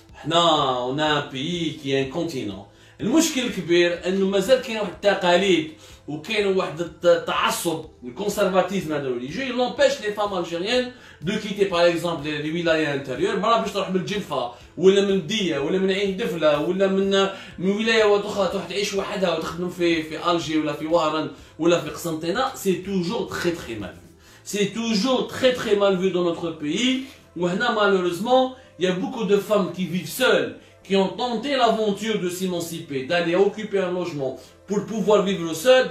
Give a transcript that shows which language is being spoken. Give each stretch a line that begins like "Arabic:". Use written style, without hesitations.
French: On a un pays qui est un continent.
Arabic: المشكل الكبير انه مازال كاين واحد التقاليد وكاين واحد التعصب الكونسرفاتيزم هذا
French: religieux il empêche les femmes algériennes de quitter par exemple les wilayas intérieures
Arabic: مرة باش تروح من الجلفة ولا من الدية ولا من عين دفلة ولا من ولاية اخرى تروح تعيش وحدها وتخدم في الجي ولا في وهران ولا في قسنطينة.
French: C'est toujours très mal vu. C'est toujours très mal vu dans notre pays.
Arabic: وهنا
French: malheureusement il y a beaucoup de femmes qui vivent seules, qui ont tenté l'aventure de s'émanciper, d'aller occuper un logement pour pouvoir vivre seul.